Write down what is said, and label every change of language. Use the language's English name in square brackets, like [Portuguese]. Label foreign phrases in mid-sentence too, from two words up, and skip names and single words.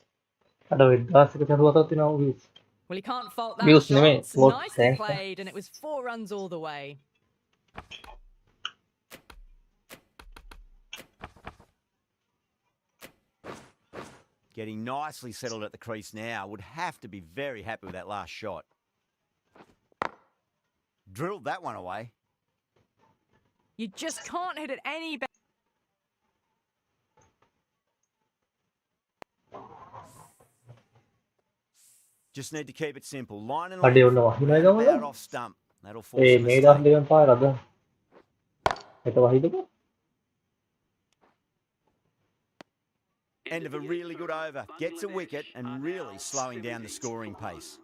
[Sinhala] අඩ 1000ක සරුවතක් තියෙනවා views. [English] Well, you can't fault that Views shot. [Sinhala] නෙමෙයි, vote. [English] Nicely Thanks. played, and it was 4 runs all the way. Getting nicely settled at the crease now. Would have to be very happy with that last shot. Drilled that one away. You just can't hit it any better. Just need to keep it simple. Line and [Sinhala] අඩේ [English] length. [Sinhala] ඔන්න වහිනවා [English] Round [Sinhala] ගමන. [English] about off stump. That'll force [Sinhala] ඒ [English] a [Sinhala] මේ [English] mistake. [Sinhala] දවස් දෙකෙන් පාර අද. ඒක වහිදකෝ. [English] End of a really good over. Gets a wicket and really slowing down the scoring pace.